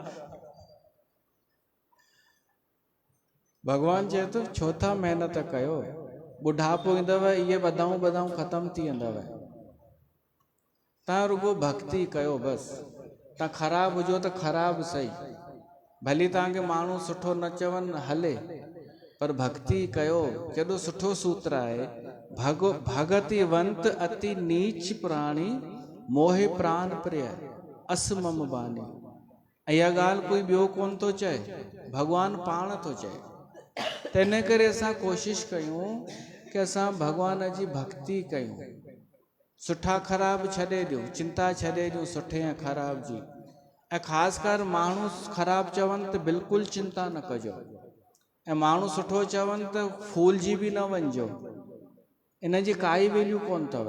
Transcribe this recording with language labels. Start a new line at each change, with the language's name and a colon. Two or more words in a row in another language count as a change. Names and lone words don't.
Sindhi: भॻवान चए थो छो था महिनत कयो, ॿुढापो ईंदव, इहे ॿधाऊं ख़तमु थी वेंदव। तव्हां रुगो भक्ति कयो बसि। तव्हां ख़राबु हुजो त ख़राबु सही, भली तव्हांखे माण्हू सुठो न चवनि हले, पर भक्ति कयो। केॾो सुठो सूत्र आहे,
Awadhi: भगति वंत अति नीच प्राणी, मोहे प्राण प्रिय अस मम बानी।
Sindhi: इहा ॻाल्हि कोई ॿियो कोन थो चए, भॻवानु पाण थो चए। त इन करे असां कोशिशि कयूं कि असां भॻवान जी भक्ति कयूं, सुठा ख़राब छॾे ॾियूं, चिंता छॾे ॾियूं सुठे ऐं ख़राब जी। ऐं ख़ासि कर माण्हू ख़राब चवनि त बिल्कुलु चिंता न कजो, ऐं माण्हू सुठो चवनि त फूलजी बि न वञिजो, इन जी काई वैल्यू कोन अथव।